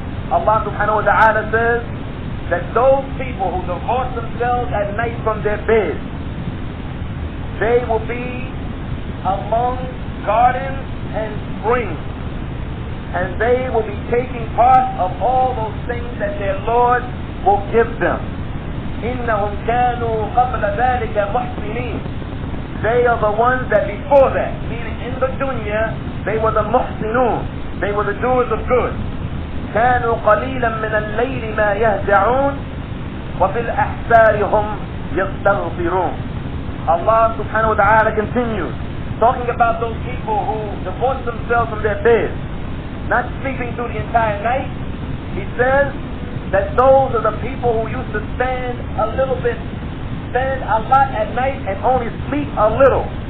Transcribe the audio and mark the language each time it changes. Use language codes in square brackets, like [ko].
[en] Allah subhanahu wa ta'ala says that those people who divorce themselves at night from their beds, they will be among gardens and springs, and they will be taking part of all those things that their Lord will give them. [ar] إِنَّهُمْ كَانُوا قَبْلَ ذَلِكَ مُحْسِنِينَ. [en] They are the ones that before that, meaning in the dunya, they were the muhsinun, they were the doers of good. [ar] كانوا قليلا من الليل ما يهجعون وفي الأحسار هم يستغفرون. [en] Allah subhanahu wa ta'ala continues talking about those people who divorce themselves from their beds, not sleeping through the entire night. He says that those are the people who used to stand a lot at night and only sleep a little.